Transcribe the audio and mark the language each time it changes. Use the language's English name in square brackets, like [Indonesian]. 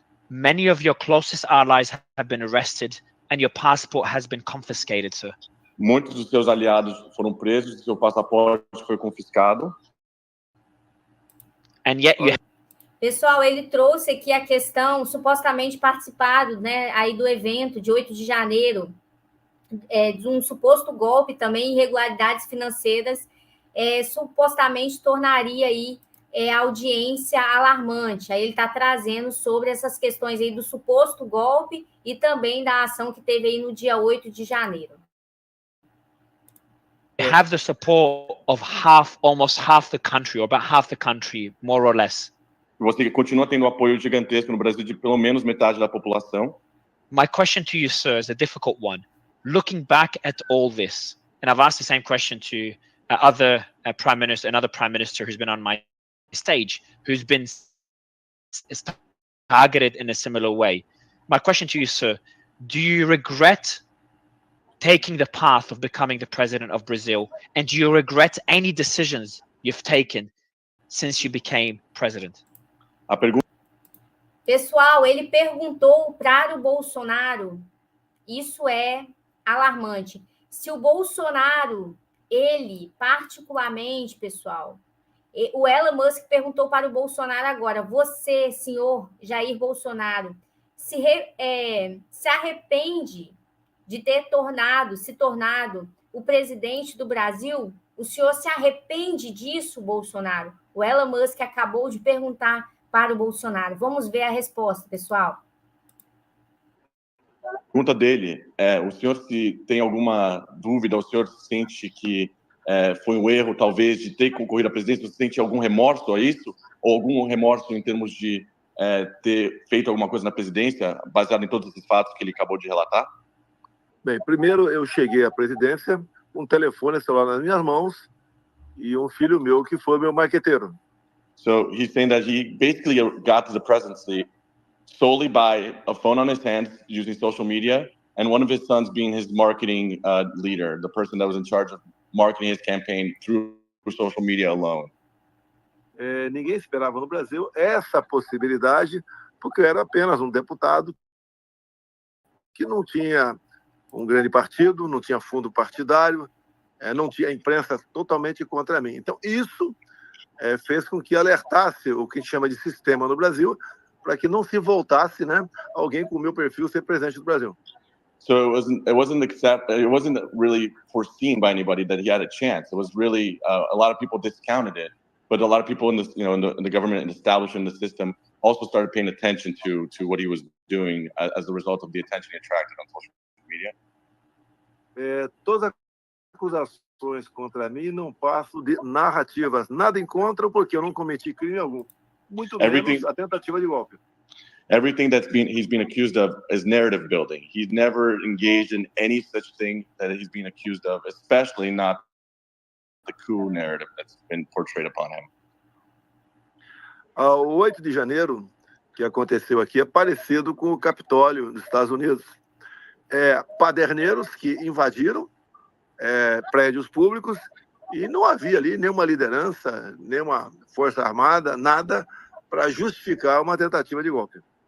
[English] Many of your closest allies have been arrested and your passport has been confiscated, sir. [Portuguese] Muitos dos seus aliados foram presos e seu passaporte foi confiscado. [English] And yet you... [Portuguese] Pessoal, ele trouxe aqui a questão, supostamente participado, né, aí do evento de 8 de janeiro, de um suposto golpe também, irregularidades financeiras, supostamente tornaria aí a audiência alarmante. Aí ele está trazendo sobre essas questões aí do suposto golpe e também da ação que teve aí no dia 8 de janeiro. [English] Have the support of almost half the country, or about half the country, more or less. [Portuguese] Você continua tendo apoio gigantesco no Brasil de pelo menos metade da população. [English] My question to you, sir, is a difficult one. Looking back at all this, and I've asked the same question to another prime minister who's been on my stage, who's been targeted in a similar way. My question to you, sir, do you regret taking the path of becoming the president of Brazil, and do you regret any decisions you've taken since you became president? [Portuguese] A pergunta... Pessoal, ele perguntou para o Bolsonaro, isso é alarmante, se o Bolsonaro, ele particularmente, pessoal, o Elon Musk perguntou para o Bolsonaro agora, você, senhor Jair Bolsonaro, se arrepende de ter se tornado o presidente do Brasil? O senhor se arrepende disso, Bolsonaro? O Elon Musk acabou de perguntar para o Bolsonaro. Vamos ver a resposta, pessoal. A pergunta dele é, o senhor se tem alguma dúvida, o senhor sente que foi um erro, talvez, de ter concorrido à presidência? Você sente algum remorso a isso? Ou algum remorso em termos de ter feito alguma coisa na presidência, baseado em todos esses fatos que ele acabou de relatar? Bem, primeiro eu cheguei à presidência com um telefone celular nas minhas mãos e um filho meu que foi meu marqueteiro. [English] So he's saying that he basically got to the presidency solely by a phone on his hand, using social media, and one of his sons being his marketing leader, the person that was in charge of marketing his campaign through social media alone. [Portuguese] Ninguém esperava no Brasil essa possibilidade, porque eu era apenas um deputado que não tinha um grande partido, não tinha fundo partidário, não tinha imprensa totalmente contra mim. Então, isso fez com que alertasse o que a gente chama de sistema no Brasil, para que não se voltasse, né, alguém com o meu perfil ser presidente do Brasil. [English] So it wasn't really foreseen by anybody that he had a chance. It was really a lot of people discounted it, but a lot of people in the in the government and establishment in the system also started paying attention to what he was doing as a result of the attention he attracted on social media. [Portuguese] Todas as acusações contra mim não passam de narrativas. Nada em contra, porque eu não cometi crime algum. Muito menos a tentativa de golpe. [English] Everything he's been accused of is narrative building. He's never engaged in any such thing that he's been accused of, especially not the coup narrative that's been portrayed upon him. [Portuguese] O 8 de janeiro, que aconteceu aqui, é parecido com o Capitólio dos Estados Unidos. Paderneiros que invadiram prédios públicos e não havia ali nenhuma liderança, nenhuma força armada, nada para justificar uma tentativa de golpe.